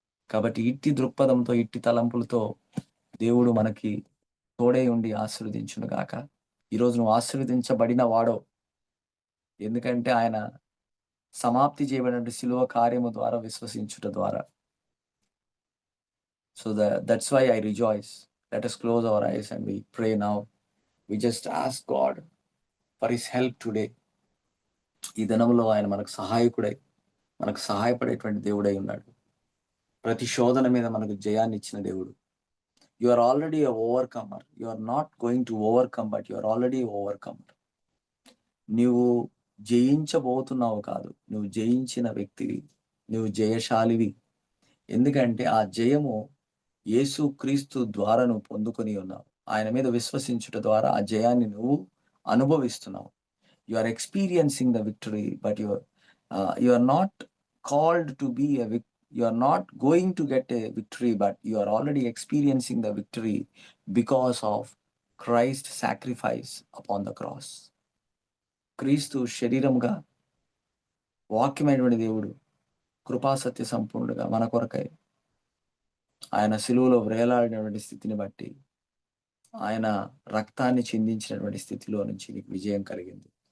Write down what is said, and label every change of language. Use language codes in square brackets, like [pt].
[te] కాబట్టి ఇట్టి దృక్పథంతో, ఇట్టి తలంపులతో దేవుడు మనకి తోడై ఉండి ఆశీర్వదించును గాక. ఈరోజు నువ్వు ఆశీర్వదించబడిన వాడవు. ఎందుకంటే ఆయన సమాప్తి చేయబడినటువంటి శిలువ కార్యము ద్వారా విశ్వసించుట ద్వారా. [en] So that's why I rejoice. Let us close our eyes and we pray now. We just ask God for his help today. [te] ఈ దినంలో ఆయన మనకు సహాయకుడై, మనకు సహాయపడేటువంటి దేవుడై ఉన్నాడు. ప్రతి శోధన మీద మనకు జయాన్ని ఇచ్చిన దేవుడు. [en] You are already a overcomer. You are not going to overcome, but you are already overcomer. [te] నీవు జయించబోతున్నావు కాదు. నువ్వు జయించిన వ్యక్తివి. నువ్వు జయశాలివి. ఎందుకంటే ఆ జయము యేసుక్రీస్తు ద్వారా నువ్వు పొందుకొని ఉన్నావు. ఆయన మీద విశ్వసించుట ద్వారా ఆ జయాన్ని నువ్వు అనుభవిస్తున్నావు. [en] You are experiencing the victory, but you are not called to be you are not going to get a victory, but you are already experiencing the victory because of Christ's sacrifice upon the cross. [te] క్రీస్తు శరీరముగా వాక్యమైనటువంటి దేవుడు కృపాసత్య సంపూర్ణుడుగా మన కొరకై ఆయన సిలువలో వేలాడినటువంటి స్థితిని బట్టి, ఆయన రక్తాన్ని చిందించినటువంటి స్థితిలో నుంచి నీకు విజయం కలిగింది.